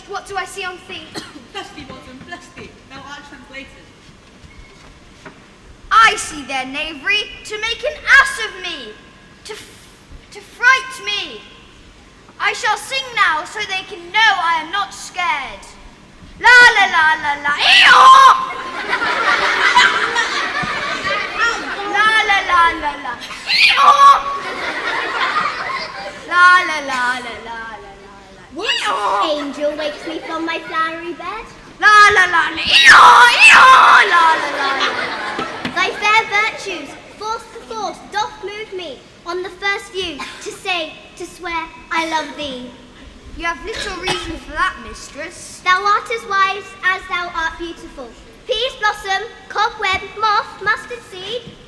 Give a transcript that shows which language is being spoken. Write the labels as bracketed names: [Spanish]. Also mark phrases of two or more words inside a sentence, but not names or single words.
[English] What do I see on thee? Bless thee, Bottom, bless thee! Thou art translated. I see their knavery to make an ass of me, to fright me. I shall sing now so they can know I am not scared. La la la la la, ee-haw! La la la la la, ee-haw! La la la la la la la, ee-haw! Angel wakes me from my flowery bed. La la la la, ee-haw, ee-haw! La la la la la. Thy fair virtues, force to force, doth move me on the first view to say, to swear, I love thee. You have little reason for that, mistress. Thou art as wise as thou art beautiful. Peas blossom, cobweb, moth, mustard seed.